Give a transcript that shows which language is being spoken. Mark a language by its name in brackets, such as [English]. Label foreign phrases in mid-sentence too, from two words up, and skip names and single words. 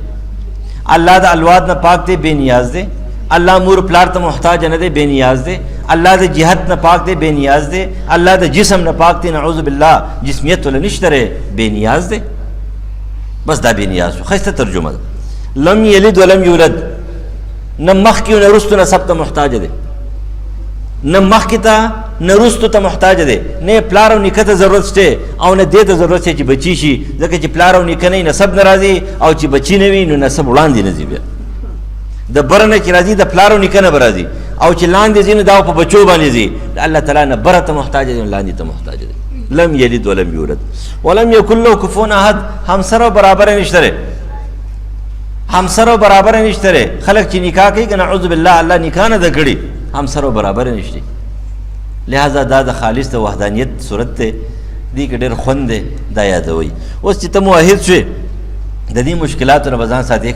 [Pashto] الله د الواد نه پاک دی، بې نیاز دی. الله مور پلار ته محتاج نه دی، بې نیاز دی. الله د جهت نه پاک دی، بې نیاز دی. الله د جسم نه پاک دی، [Arabic] نعوذ بالله [Pashto] جسمیت ولا نشته دی، بې نیاز دی. بس دا بې نیاز شو. ښایسته ترجمه ده. [Arabic] لم یلد ولم یولد، [Pashto] نه مخکې نه وروستو نسب ته محتاج دی، نه مخکې ته نه وروستو ته محتاج دی، نه پلار او نیکه ته ضرورت شته او نه دې ته ضرورت شته چې بچي شي، ځکه چې پلار او نیکه نه نسب نه راځي او چې بچي نه وي نو نسب وړاندې نه ځي. بیا د بره نه چې راځي د پلار او نیکه نه به راځي، او چې لاندې ځي نو دا په بچو باندې ځي. د الله تعالی نه بره ته محتاج دی، لاندې ته محتاج دی. [Arabic] لم یلد ولم یولد ولم یکن له کفوا احد. [Pashto] همسره برابر نشته دی، همسره برابر نشته دی. خلک چې نکاح کوي که [Arabic] نعوذ بالله [Pashto] الله نکاح نه ده کړې، همسره برابر نشته. لہذا دا د خالص د وحدانیت صورت دی، دې کې ډېر خوند دی، دا یادوئ. اوس چې ته موحد شوې د دې مشکلاتو نه به ځان ساتې.